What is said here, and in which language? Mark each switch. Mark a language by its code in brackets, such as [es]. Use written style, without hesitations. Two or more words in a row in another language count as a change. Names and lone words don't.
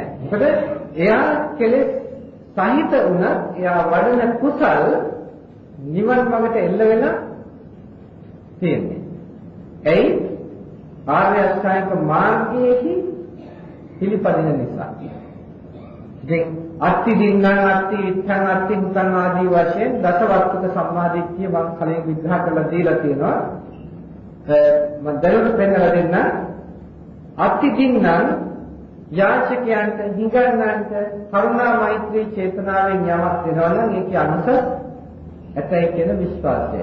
[si] මොකද එයා කෙලෙස් සහිත වුණත් එයා වඩන කුසල් නිවන් මාර්ගට එල්ල වෙලා තියෙන්නේ. එයි ආර්ය අෂ්ටාංගික මාර්ගයේහි පිළිපදින නිසා. දැන් [pi] අත්ති දින්නම් අත්ති විත්තං අත්ති මුතං [si] ආදී වශයෙන් දසවස්තුක සම්මාදිට්ඨිය මම කලින් විග්‍රහ කරලා දීලා තියෙනවා. මම දැනුත් පෙන්නලා දෙන්න. [pi] අත්ති දින්නම් [si] යාචකයන්ට හිඟන්නන්ට කරුණා මෛත්‍රී චේතනාවෙන් යමක් දෙනවා නම් ඒකේ අනුසස් ඇතයි කියන විශ්වාසය.